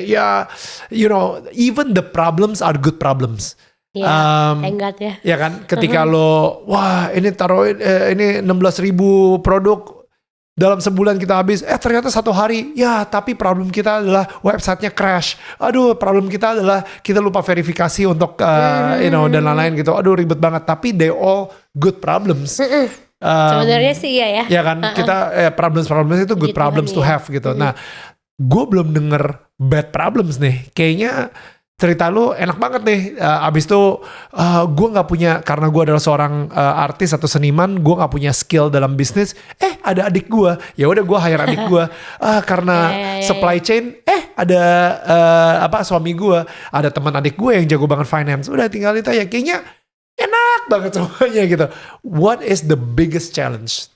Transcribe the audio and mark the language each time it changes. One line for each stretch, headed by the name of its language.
English: Ya, you know, even the problems are good problems. Thank God ya.
Indonesian: Ya kan, ketika lo, wah ini taruh ini 16.000 produk. Dalam sebulan kita habis, ternyata 1 hari, ya tapi problem kita adalah websitenya crash. Aduh, problem kita adalah kita lupa verifikasi untuk, dan lain-lain gitu. Aduh ribet banget, tapi
English: they all good problems.
Indonesian: Sebenarnya sih iya ya. Ya kan, kita problems itu
English: good problems to have
Indonesian: gitu. Nah, gue belum denger
English: bad problems
Indonesian: nih. Kayaknya cerita lu enak banget nih. Abis itu gue gak punya, karena gue adalah seorang artis atau seniman, gue gak punya skill dalam bisnis. Ada adik gue, ya udah gue hire adik gue. Karena
English: supply chain,
Indonesian: ada suami gue, ada teman adik gue yang jago banget finance. Udah tinggal itu ya, kayaknya enak banget semuanya gitu.
English: What is the biggest challenge?